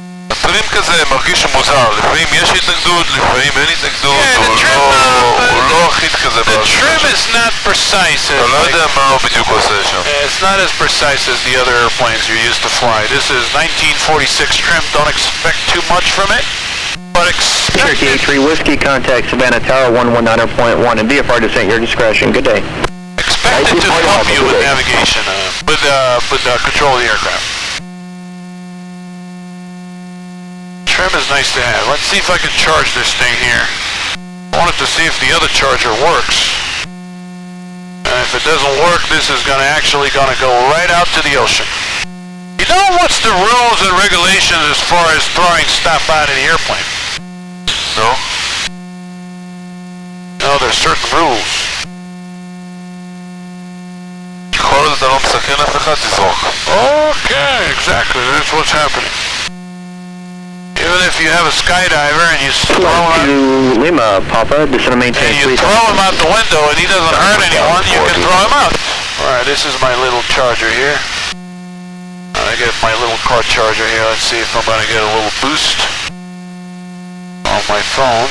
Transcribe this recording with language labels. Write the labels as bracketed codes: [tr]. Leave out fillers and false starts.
[he] הטרים כזה מרגיש מוזר, לפעמים יש התנגדות, לפעמים אין התנגדות, הוא לא אחיד כזה. [en] The trim is not precise. [he] אתה לא יודע מה הוא בדיוק עושה שם. [en] It's not as precise as the other airplanes you're used to fly. This is 1946 trim. Don't expect too much from it, but expect Cherokee it. 83 Whiskey, contact Savannah Tower 119.1 and VFR descent your discretion. Good day. Expect it to help you with navigation, with control of the aircraft. Trim is nice to have. Let's see if I can charge this thing here. I wanted to see if the other charger works. And if it doesn't work, this is actually gonna go right out to the ocean. You know what's the rules and regulations as far as throwing stuff out of the airplane? No? No, there's certain rules. [he] כל עוד אתה לא מסכן אף אחד, תזרוק. [en] Okay, exactly. That's what's happening. Even if you have a skydiver and you throw him to Lima, Papa, descend and maintain, and you please. throw him out the window and he doesn't hurt anyone, you can throw him out. Alright, this is my little charger here. I get my little car charger here. Let's see if I'm going to get a little boost on my phone.